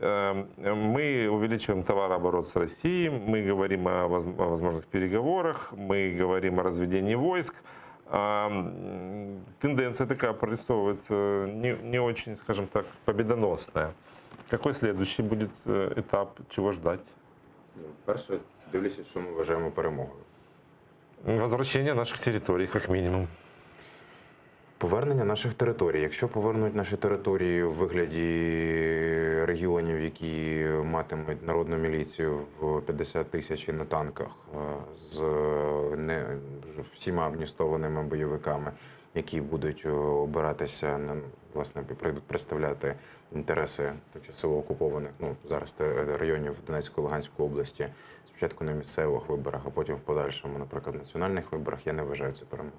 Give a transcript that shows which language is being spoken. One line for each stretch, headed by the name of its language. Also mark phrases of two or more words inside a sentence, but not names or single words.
Russian: Мы увеличиваем товарооборот с Россией, мы говорим о возможных переговорах, мы говорим о разведении войск. Тенденция такая прорисовывается не очень, скажем так, победоносная. Какой следующий будет этап, чего ждать?
Ukrainian: Перше, дивлюся, що ми вважаємо перемогою.
Russian: Возвращение наших
Ukrainian: територій, як мінімум. Повернення наших територій. Якщо повернуть наші території в вигляді регіонів, які матимуть народну міліцію в 50 тисяч на танках з всіма амністованими бойовиками, які будуть обиратися, власне, прийдуть представляти інтереси тимчасово окупованих, зараз районів Донецької, Луганської області, спочатку на місцевих виборах, а потім в подальшому, наприклад, національних виборах, я не вважаю це перемогою.